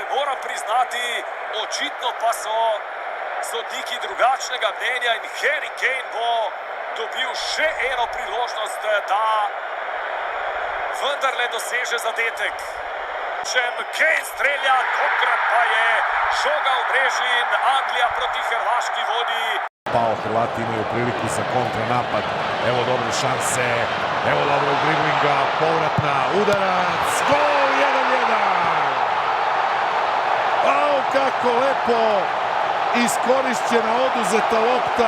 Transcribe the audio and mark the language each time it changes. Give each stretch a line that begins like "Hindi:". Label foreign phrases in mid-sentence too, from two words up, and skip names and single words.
Slovenian: Moram priznati, očitno pa so sodniki drugačnega mnenja in Harry Kane bo dobil še eno priložnost, da vendarle doseže zadetek. Kane strelja, tokrat pa je žoga v mreži in Anglija proti Hrvaški vodi.
Serbian: Hrvati imaju priliku za kontranapad. Evo dobre šanse, evo dobro driblinga, povratna, udarac, gol 1:1! Kako lepo iskorišćena oduzeta lopta.